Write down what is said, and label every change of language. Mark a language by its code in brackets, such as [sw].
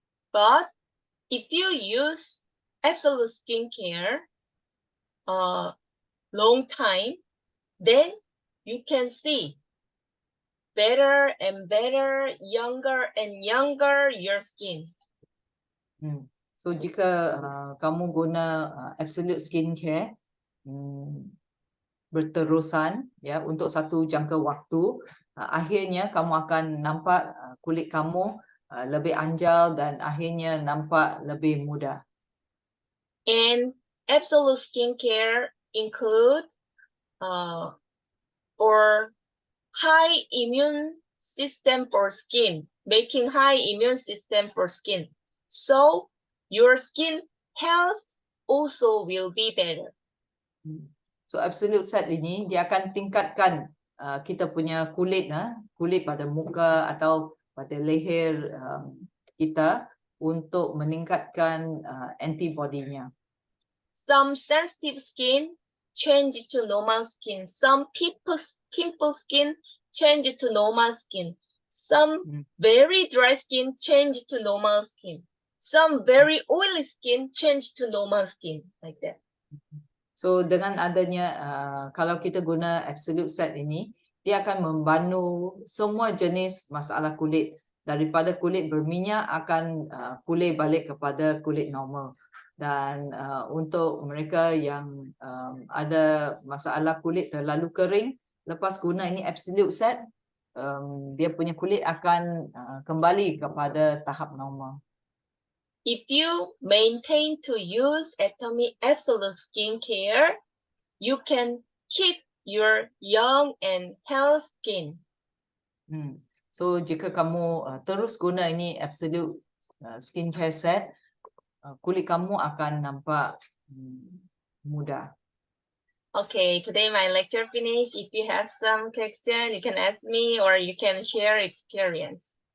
[en] But if you use Absolute Skincare long time, then you can see better and better, younger and younger your skin. [ms] So jika kamu guna Absolute Skincare berterusan ya untuk satu jangka waktu, akhirnya kamu akan nampak kulit kamu lebih anjal dan akhirnya nampak lebih muda. [en] And Absolute Skincare include for high immune system for skin, making high immune system for skin. So your skin health also will be better. [ms] So Absolute Set ini dia akan tingkatkan kita punya kulit pada muka atau pada leher kita untuk meningkatkan antibodinya. [en] Some sensitive skin change to normal skin. Some people's pimple skin change to normal skin. Some very dry skin change to normal skin. Some very oily skin change to normal skin, like that. [ms] So dengan adanya kalau kita guna Absolute Set ini, dia akan membantu semua jenis masalah kulit, daripada kulit berminyak akan pulih balik kepada kulit normal. Dan untuk mereka yang ada masalah kulit terlalu kering, lepas guna ini Absolute Set, dia punya kulit akan kembali kepada tahap normal. [en] If you maintain to use Atomy Absolute Skincare, you can keep your young and healthy skin. [ms] So jika kamu terus guna ini Absolute Skincare Set, kulit kamu akan nampak muda. [en] Okay, today my lecture finished. If you have some question, you can ask me or you can share experience.